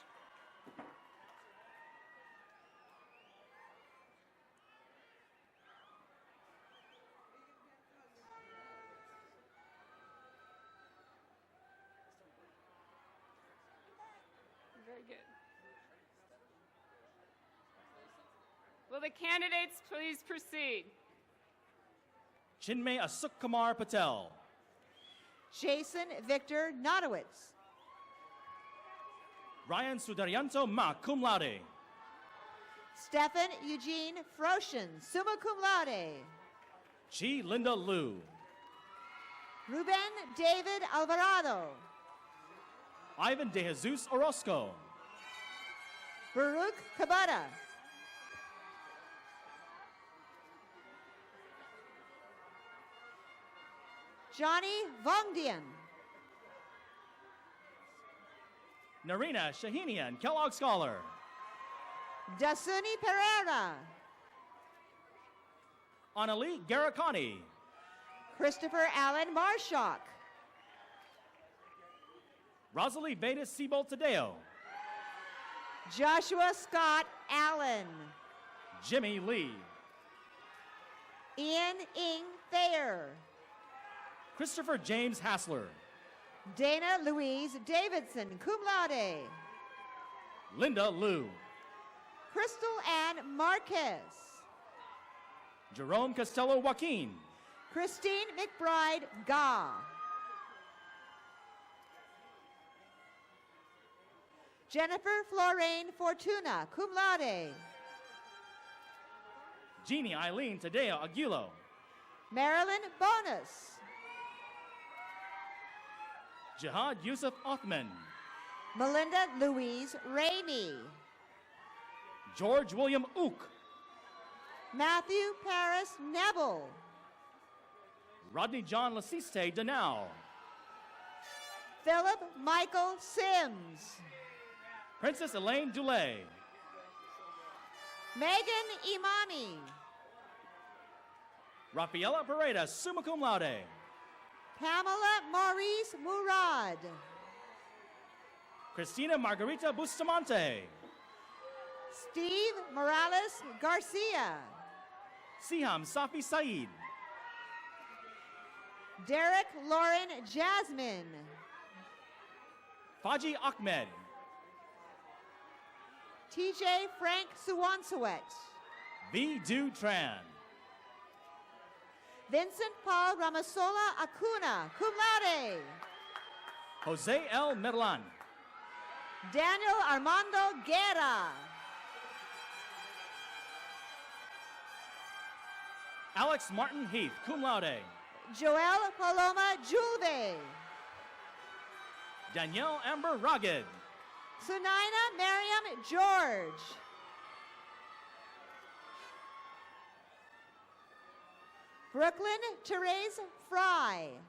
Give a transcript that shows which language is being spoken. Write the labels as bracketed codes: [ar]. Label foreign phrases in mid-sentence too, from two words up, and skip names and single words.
[en] Very good. Will the candidates please proceed? Chinmay Asuk Kumar Patel. Jason Victor Notowitz. Ryan Sudaryanto Ma, [la] cum laude. [en] Stephen Eugene Froshin, [la] summa cum laude. [en] Chi Linda Liu. Ruben David Alvarado. Ivan De Jesus Orozco. Baruch Kabata. Johnny Vongdian. Narina Shahinian, Kellogg Scholar. Dasuni Pereira. Anali Garakani. Christopher Allen Marshock. Rosalie Veda Siebel Tadeo. Joshua Scott Allen. Jimmy Lee. Ian Ing Thayer. Christopher James Hassler. Dana Louise Davidson, [la] cum laude. [en] Linda Liu. Crystal Ann Marquez. Jerome Costello Joaquin. Christine McBride Ga. Jennifer Florane Fortuna, [la] cum laude. [en] Jeannie Eileen Tadeo Aguilo. Marilyn Bonus. Jihad Yusuf Othman. Melinda Louise Ramey. George William Ook. Matthew Paris Neville. Rodney John Lasiste Danao. Philip Michael Sims. Princess Elaine Dulay. Megan Imami. Rafaela Paredes, [la] summa cum laude. [en] Pamela Maurice Murad. Christina Margarita Bustamante. Steve Morales Garcia. Siham Safi Saeed. Derek Lauren Jasmine. Faji Ahmed. TJ Frank Suwansawet. V. Du Tran. Vincent Paul Ramasola Acuna, [la] cum laude. [en] Jose L. Merlan. Daniel Armando Guerra. Alex Martin Heath, [la] cum laude. [en] Joel Paloma Julve. Danielle Amber Rugged. Sunaina Miriam George. Brooklyn Therese Fry.